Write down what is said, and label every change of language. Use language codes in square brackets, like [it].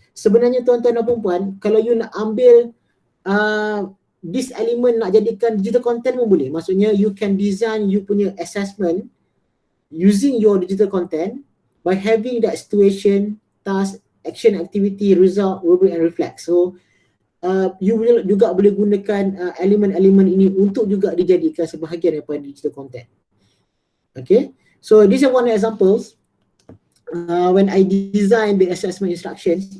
[ms] Sebenarnya tuan-tuan dan puan, kalau you nak ambil [en] this element [ms] nak jadikan digital content pun boleh. [en] Maksudnya you can design you punya assessment using your digital content by having that situation, task, action, activity, result, rubric and reflect. [ms] So you will juga boleh gunakan elemen-elemen ini untuk juga dijadikan sebahagian daripada digital content. [en] Okay, so these are one examples when I design the assessment instructions.